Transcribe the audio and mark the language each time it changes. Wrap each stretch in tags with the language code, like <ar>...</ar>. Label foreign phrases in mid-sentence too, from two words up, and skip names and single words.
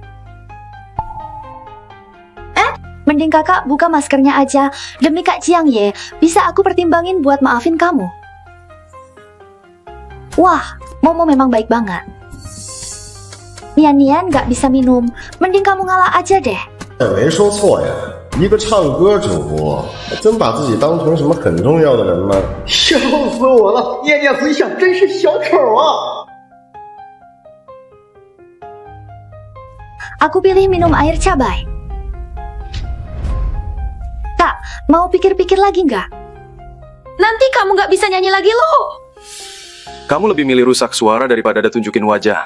<id>Mending kakak buka maskernya aja. Demi Kak Jiang Ye, bisa aku pertimbangin buat maafin kamu. Wah, Momo memang baik banget. Nian nggak bisa minum. Mending kamu ngalah aja deh.</id> <zh>没说错呀，一个唱歌主播，真把自己当成什么很重要的人吗？笑死我了！念念回响真是小丑啊！</zh> <id>Aku pilih minum air cabai. Kak, mau pikir-pikir lagi nggak? Nanti kamu nggak bisa nyanyi lagi loh. Kamu lebih milih rusak suara daripada ada tunjukin wajah.</id>